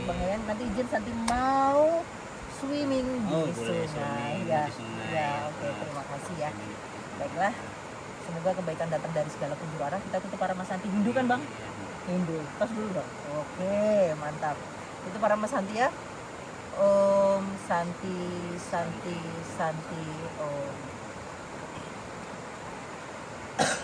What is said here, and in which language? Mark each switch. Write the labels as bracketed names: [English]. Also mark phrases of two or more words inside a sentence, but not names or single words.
[Indonesian] Bang Yayan. Nanti izin Santi mau swimming di Oh, boleh sungai, swimming ya. di sungai. Ya, oke, Nah, terima kasih ya. swimming. Baiklah, semoga kebaikan datang dari segala penjuru arah. Kita tutup para Mas Santi. Hindu kan Bang? Iya. Hindu. Tos dulu dong. Oke, mantap. Itu para Mas Santi ya. [Sanskrit] Om Santi, Santi, Santi, Om.